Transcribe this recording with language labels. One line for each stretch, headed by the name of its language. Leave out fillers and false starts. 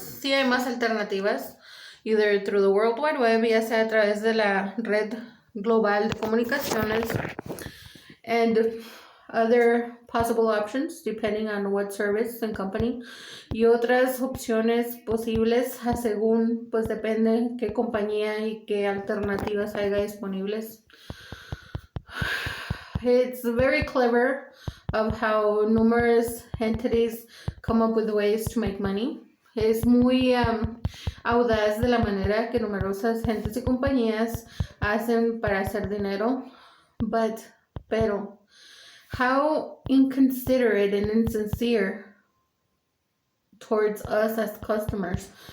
Spanish: Sí hay más alternativas, either through the World Wide Web, ya sea a través de la red global de comunicaciones, and other possible options depending on what service and company, y otras opciones posibles según pues depende qué compañía y qué alternativas haya disponibles.
English: It's very clever of how numerous entities come up with ways to make money.
Spanish: Es muy audaz de la manera que numerosas gentes y compañías hacen para hacer dinero, pero how inconsiderate and insincere towards us as customers.